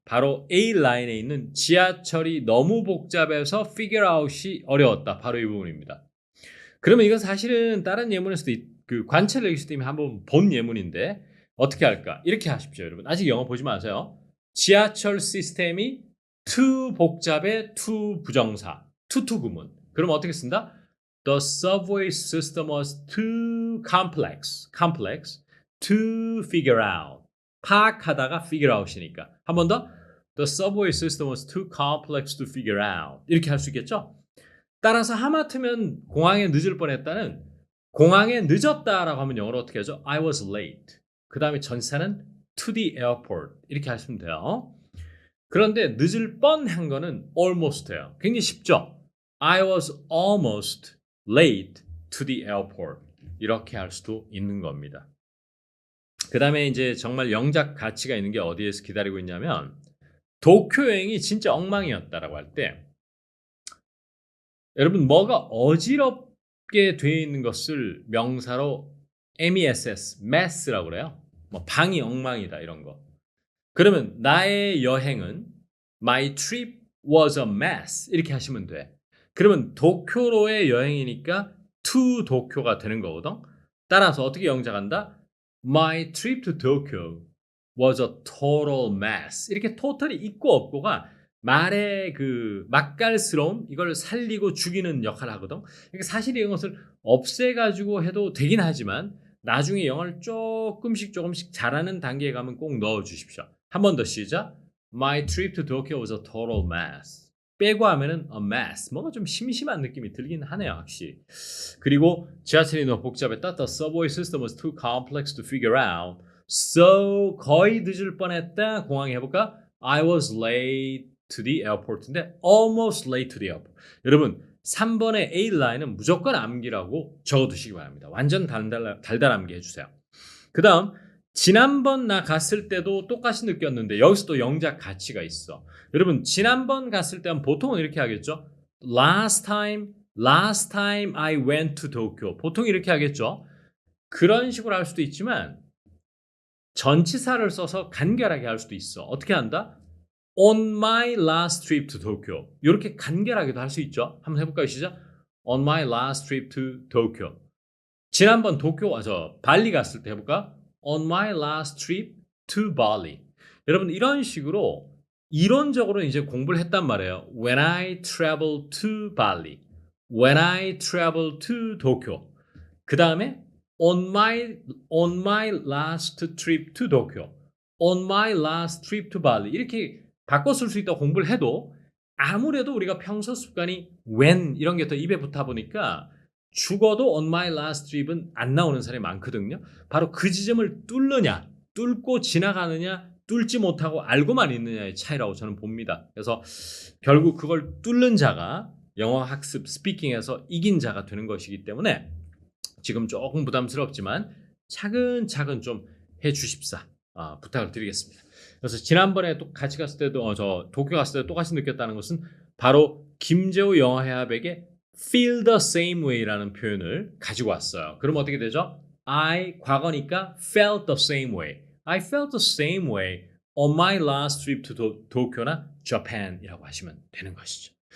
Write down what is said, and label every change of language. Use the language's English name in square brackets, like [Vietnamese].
[Korean] 바로 A 라인에 있는 지하철이 너무 복잡해서 figure out이 어려웠다. 바로 이 부분입니다. 그러면 이건 사실은 다른 예문에서도 그 관찰 레기스템이 한번 본 예문인데 어떻게 할까? 이렇게 하십시오, 여러분. 아직 영어 보지 마세요. 지하철 시스템이 too 복잡해, too 부정사, too 구문. 그럼 어떻게 쓴다? [English] The subway system was too complex to figure out. [Korean] 파악하다가 figure out이니까. 한 번 더. [English] The subway system was too complex to figure out. [Korean] 이렇게 할 수 있겠죠? 따라서 하마터면 공항에 늦을 뻔했다는 공항에 늦었다라고 하면 영어로 어떻게 하죠? [English] I was late. [Korean] 그 다음에 전치사는 [English] to the airport. [Korean] 이렇게 하시면 돼요. 그런데 늦을 뻔한 거는 almost예요. 굉장히 쉽죠? [English] I was almost late to the airport. [Korean] 이렇게 할 수도 있는 겁니다. 그 다음에 이제 정말 영작 가치가 있는 게 어디에서 기다리고 있냐면 도쿄 여행이 진짜 엉망이었다라고 할 때 여러분 뭐가 어지럽게 되어 있는 것을 명사로 mess라고 그래요. 뭐 방이 엉망이다 이런 거. 그러면 나의 여행은 [English] my trip was a mess [Korean] 이렇게 하시면 돼. 그러면 도쿄로의 여행이니까 to 도쿄가 되는 거거든. 따라서 어떻게 영작한다? [English] My trip to Tokyo was a total mess. [Korean] 이렇게 total이 있고 없고가 말의 그 맛깔스러움 이걸 살리고 죽이는 역할을 하거든. 그러니까 사실 이것을 없애가지고 해도 되긴 하지만 나중에 영어를 조금씩 잘하는 단계에 가면 꼭 넣어주십시오. 한 번 더 시작. [English] My trip to Tokyo was a total mess. [Korean] 빼고 하면은 a mess. 뭔가 좀 심심한 느낌이 들긴 하네요, 확실히. 그리고 지하철이 너무 복잡했다. [English] The subway system was too complex to figure out. [Korean] So 거의 늦을 뻔했다. 공항에 해볼까? [English] I was late to the airport [Korean] 인데 [English] almost late to the airport. [Korean] 여러분 3번의 A 라인은 무조건 암기라고 적어두시기 바랍니다. 완전 달달 암기 해주세요. 그 다음 지난번 나 갔을 때도 똑같이 느꼈는데 여기서 또 영작 가치가 있어. 여러분 지난번 갔을 때는 보통은 이렇게 하겠죠. [English] Last time I went to Tokyo. [Korean] 보통 이렇게 하겠죠. 그런 식으로 할 수도 있지만 전치사를 써서 간결하게 할 수도 있어. 어떻게 한다? [English] On my last trip to Tokyo. [Korean] 이렇게 간결하게도 할 수 있죠. 한번 해볼까요? 시작. [English] On my last trip to Tokyo. [Korean] 지난번 발리 갔을 때 해볼까? [English] On my last trip to Bali. [Korean] 여러분 이런 식으로 이론적으로 이제 공부를 했단 말이에요. [English] When I traveled to Bali. When I traveled to Tokyo. [Korean] 그 다음에 [English] on my last trip to Tokyo. On my last trip to Bali. [Korean] 이렇게 바꿔 쓸 수 있다고 공부를 해도 아무래도 우리가 평소 습관이 when 이런 게 더 입에 붙어 보니까 죽어도 on my last trip은 안 나오는 사람이 많거든요. 바로 그 지점을 뚫고 지나가느냐, 뚫지 못하고 알고만 있느냐의 차이라고 저는 봅니다. 그래서 결국 그걸 뚫는 자가 영어 학습, 스피킹에서 이긴 자가 되는 것이기 때문에 지금 조금 부담스럽지만 차근차근 좀 해주십사 부탁을 드리겠습니다. 그래서 지난번에 또 같이 갔을 때도 도쿄 갔을 때 똑같이 느꼈다는 것은 바로 김재우 영어회화백의 [English] feel the same way [Korean] 라는 표현을 가지고 왔어요. 그럼 어떻게 되죠? [English] I [Korean] 과거니까 [English] felt the same way. I felt the same way on my last trip to Tokyo나 Japan이라고 [Korean] 하시면 되는 것이죠.